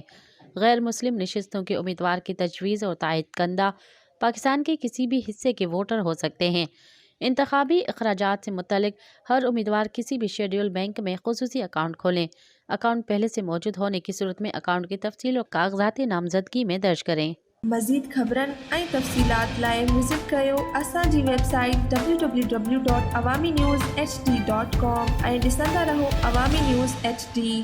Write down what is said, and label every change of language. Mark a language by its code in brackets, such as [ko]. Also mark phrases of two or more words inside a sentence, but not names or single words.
[ur] غیر مسلم نشستوں کے امیدوار کی تجویز اور تائید کنندہ پاکستان کے کسی بھی حصے کے ووٹر ہو سکتے ہیں۔ انتخابی اخراجات سے متعلق ہر امیدوار کسی بھی شیڈول بینک میں خصوصی اکاؤنٹ کھولیں۔ اکاؤنٹ پہلے سے موجود ہونے کی صورت میں اکاؤنٹ کی تفصیل اور کاغذات نامزدگی میں درج کریں۔ [sd] مزید خبرن ऐं तफ़सीलात लाइ विज़िट कयो असांजी वेबसाइट www.awamiNewsHD.com ऐं ॾिसंदा रहो अवामी न्यूज़ HD।